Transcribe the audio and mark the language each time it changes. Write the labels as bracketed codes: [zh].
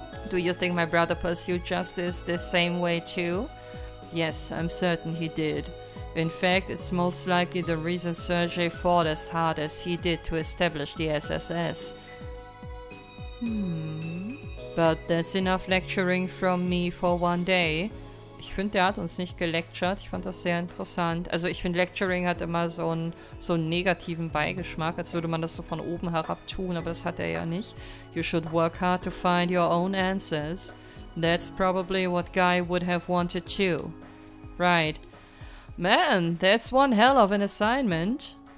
[en] Do you think my brother pursued justice the same way too? Yes, I'm certain he did. In fact, it's most likely the reason Sergei fought as hard as he did to establish the SSS. But that's enough lecturing from me for one day. [de] Ich finde, der hat uns nicht gelectured. Ich fand das sehr interessant. Also ich finde, Lecturing hat immer so einen negativen Beigeschmack, als würde man das so von oben herab tun, aber das hat er ja nicht. [en] You should work hard to find your own answers. That's probably what Guy would have wanted too. Right. Man, that's one hell of an assignment.